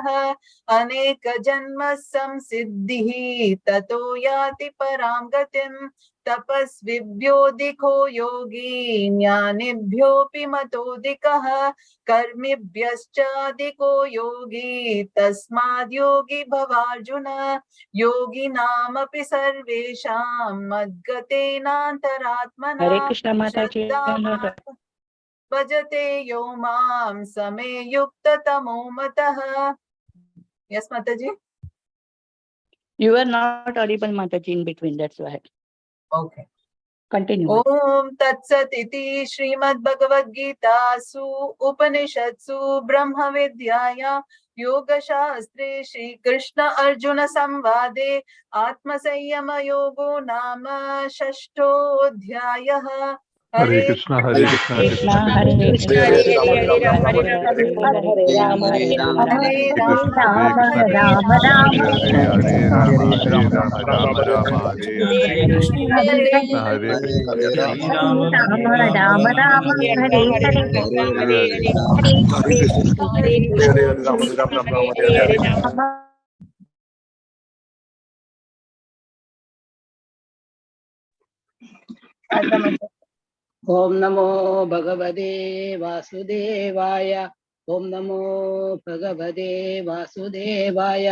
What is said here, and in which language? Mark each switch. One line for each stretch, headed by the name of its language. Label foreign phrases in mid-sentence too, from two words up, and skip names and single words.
Sanskrit: अनेकजन्म संसिद्धिः ततो याति परां गतिम् तपस्विभ्योऽधिको योगी ज्ञानिभ्योऽपि मतोऽधिकः कर्मिभ्यश्चाधिको योगी तस्माद् योगी भवार्जुन योगिनामपि सर्वेषां मद्गतेनान्तरात्मना हरे कृष्ण
Hindi: माता जी।
Sanskrit: श्रद्धावान् भजते यो मां समे युक्ततमो मतः।
English: यस माताजी। You are not audible, Mataji, in between. That's why. Okay. Continue.
Sanskrit: ओम तत्सत् इति श्रीमद्भगवद्गीतासु उपनिषत्सु ब्रह्म विद्यायां योगशास्त्रे श्रीकृष्ण अर्जुन संवादे आत्मसंयम योगो नाम षष्ठोऽध्यायः। हरे कृष्ण कृष्ण कृष्ण कृष्ण हरे कृष्ण कृष्ण हरे कृष्ण हरे कृष्ण राम हरे हरे हरे हरे हरे राम हरे राम हरे कृष्ण राम हरे कृष्ण हरे कृष्ण राम कृष्ण हरे हरे राम हरे राम राम राम हरे हरे कृष्ण हरे कृष्ण कृष्ण राम राम राम हरे हरे हरे हरे ओम नमो भगवते वासुदेवाय। ओम नमो भगवते वासुदेवाय।